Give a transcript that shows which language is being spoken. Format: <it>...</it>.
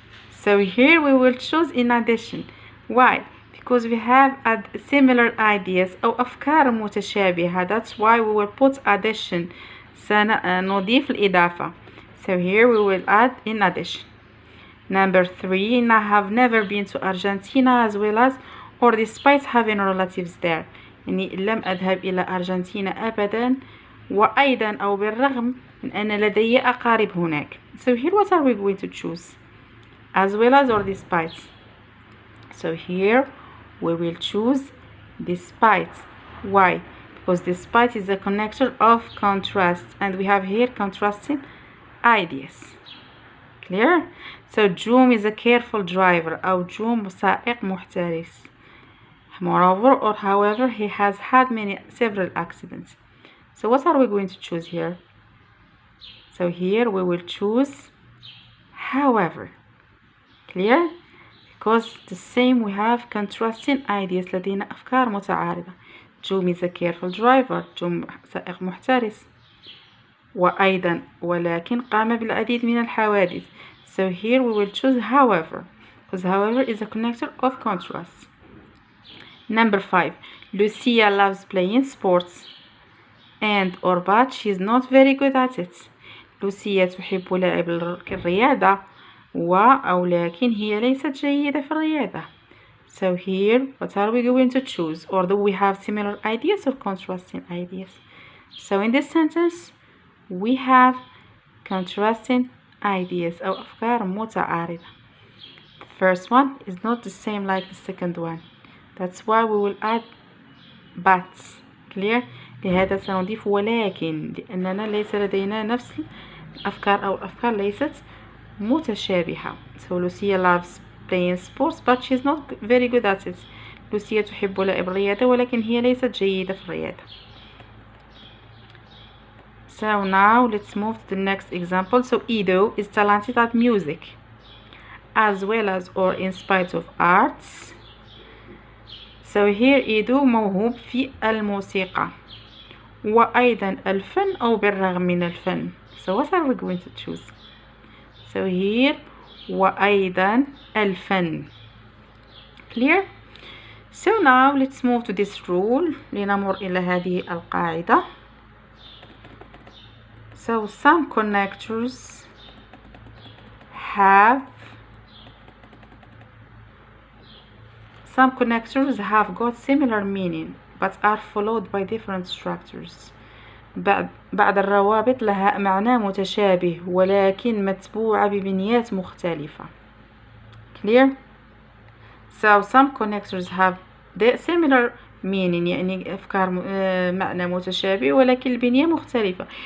<en>So here we will choose in addition. Why? Because we have similar ideas</en> <ar>أو أفكار متشابهة.</ar> <en>That's why we will put addition.</en> <ar>سنضيف الإضافة.</ar> <en>So here we will add in addition. Number 3, I have never been to Argentina as well as or despite having relatives there.</en> <ar>يعني لم أذهب إلى أرجنتينا أبدا وأيضا أو بالرغم من أن لدي أقارب هناك.</ar> <en>So here what are we going to choose? As well as or despite? So here we will choose despite. Why? Because despite is a connector of contrast and we have here contrasting ideas. Clear? So Joom is a careful driver</en> <ar>أو جوم سائق محترس.</ar> <en>Moreover or however, he has had several accidents. So what are we going to choose here? So here we will choose however. Clear? Because the same we have contrasting ideas.</en> <ar>لدينا أفكار متعارضة.</ar> <en>Joom is a careful driver.</en> <ar>جوم سائق محترس. وأيضا ولكن قام بالعديد من الحوادث.</ar> <en>So here we will choose however, because however is a connector of contrast. Number 5, Lucia loves playing sports and or but she is not very good at it.</en> <ar>لوسيا تحب لعب الرياضة أو لكن هي ليست جيدة في الرياضة.</ar> <en>So here what are we going to choose? Or do we have similar ideas or contrasting ideas? So in this sentence we have contrasting ideas</en> <ar>أو أفكار متعارضة.</ar> <en>The first one is not the same like the second one. That's why we will add but. Clear?</en> <ar>لهذا سنضيف ولكن لأننا ليس لدينا نفس الأفكار أو الأفكار ليست متشابهة.</ar> <en>So Lucia loves playing sports but she's not very good at it.</en> <ar>Lucia تحب لعب الرياضة ولكن هي ليست جيدة في الرياضة.</ar> <en>So now let's move to the next example. So Ido is talented at music as well as or in spite of arts.</en> <ar>So here Ido موهوب في الموسيقى وأيضا الفن أو بالرغم من الفن.</ar> <en>So what are we going to choose? So here</en> <ar>وأيضا الفن.</ar> <en>Clear? So now let's move to this rule.</en> <ar>لنمر إلى هذه القاعدة.</ar> <en>So some connectors have some connectors have got similar meaning but are followed by different structures.</en> <ar>بعض الروابط لها معنى متشابه ولكن متبوعة ببنيات مختلفة.</ar> <en>Clear? So some connectors have the similar meaning</en> <ar>يعني أفكار معنى متشابه ولكن البنية مختلفة.</ar>